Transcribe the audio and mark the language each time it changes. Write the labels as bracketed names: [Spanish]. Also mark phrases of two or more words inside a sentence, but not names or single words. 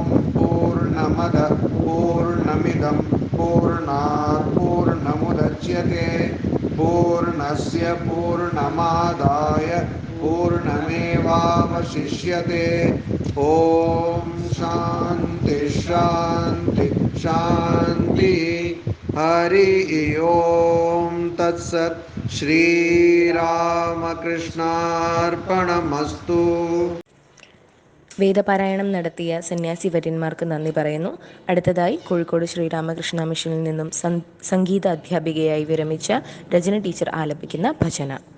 [Sanskrit] पूर्णमदः पूर्णमिदं पूर्णात् पूर्णमुदच्यते पूर्णस्य पूर्णमादाय पूर्णमेवावशिष्यते. ओम शांति शांति शांति. हरि ओम. तत्सत्. ശ്രീരാമകൃഷ്ണാർപ്പണമസ്തു. [Malayalam] വേദപാരായണം നടത്തിയ സന്യാസി വര്യന്മാർക്ക് നന്ദി പറയുന്നു. അടുത്തതായി കോഴിക്കോട് ശ്രീരാമകൃഷ്ണ മിഷനിൽ നിന്നും സംഗീത അധ്യാപികയായി വിരമിച്ച രചന ടീച്ചർ ആലപിക്കുന്ന ഭജന.